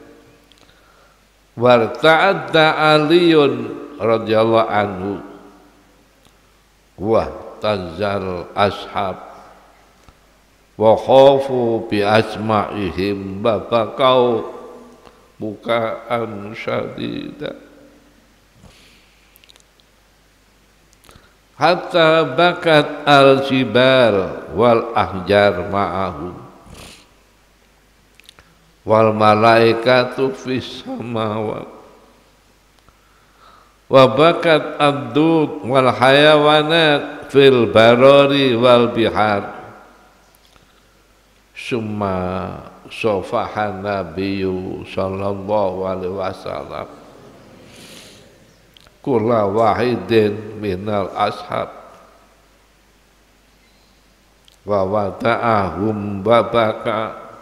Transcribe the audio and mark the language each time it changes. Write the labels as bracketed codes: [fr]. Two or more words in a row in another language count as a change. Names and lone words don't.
[ar] وارتعد علي رضي الله عنه وتنزل الأصحاب وخافوا بأسمائهم فبكى بكاء شديدا حتى بكت الجبال والأحجار معه والملائكة في السماوات وبكت الدود والحيوانات في البراري والبحار ثم صافح النبي صلى الله عليه وسلم كل واحد من الأصحاب وودعهم فبكى